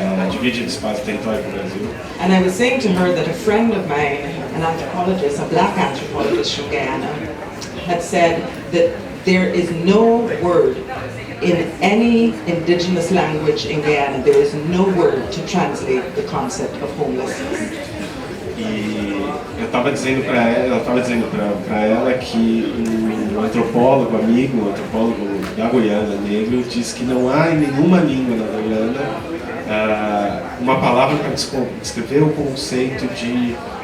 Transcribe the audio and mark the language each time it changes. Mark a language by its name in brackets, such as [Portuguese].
[Portuguese] Divide espaço e território com o Brasil. [English] And I was saying to her that a friend of mine, an anthropologist, a black anthropologist from Guyana, had said that there is no word in any indigenous language in Guyana, there is no word to translate the concept of homelessness. [Portuguese] E eu estava dizendo para ela que um antropólogo amigo, um antropólogo da Guiana, negro, disse que não há em nenhuma língua na Guiana uma palavra para descrever o conceito de